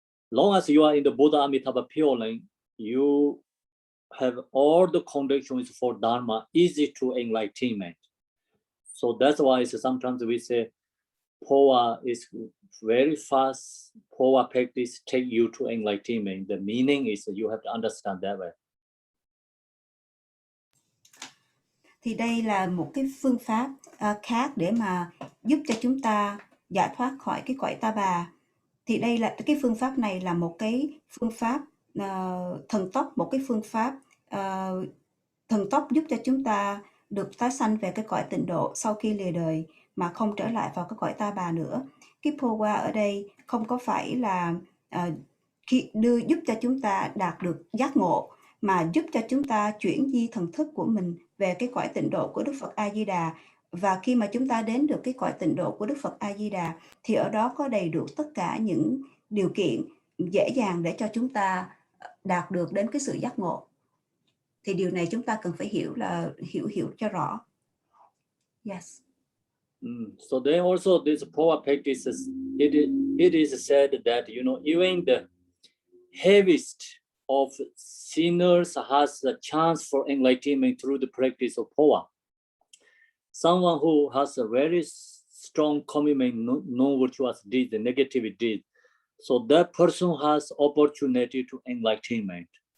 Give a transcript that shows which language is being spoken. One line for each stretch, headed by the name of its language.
English: Long as you are in the Buddha Amitabha pure lane, you have all the conditions for Dharma, easy to enlightenment. So that's why sometimes we say Phowa is very fast. Phowa practice take you to enlightenment. The meaning is you have to understand that way.
Vietnamese: Thì đây là một cái phương pháp khác để mà giúp cho chúng ta giải thoát khỏi cái cõi ta bà. Thì đây là cái phương pháp này là một cái phương pháp thần tốc, một cái phương pháp thần tốc giúp cho chúng ta được tái sanh về cái cõi tịnh độ sau khi lìa đời mà không trở lại vào cái cõi ta bà nữa. Cái Phowa ở đây không có phải là giúp cho chúng ta đạt được giác ngộ, mà giúp cho chúng ta chuyển di thần thức của mình về cái cõi tịnh độ của Đức Phật A Di Đà. Và khi mà chúng ta đến được cái cõi tịnh độ của Đức Phật A Di Đà thì ở đó có đầy đủ tất cả những điều kiện dễ dàng để cho chúng ta đạt được đến cái sự giác ngộ. Thì điều này chúng ta cần phải hiểu cho rõ.
English: Yes. So then also this Phowa practices, it is said that, even the heaviest of sinners has a chance for enlightenment through the practice of Phowa. Someone who has a very strong commitment, no virtuous deed, the negative deed, so that person has opportunity to enlightenment.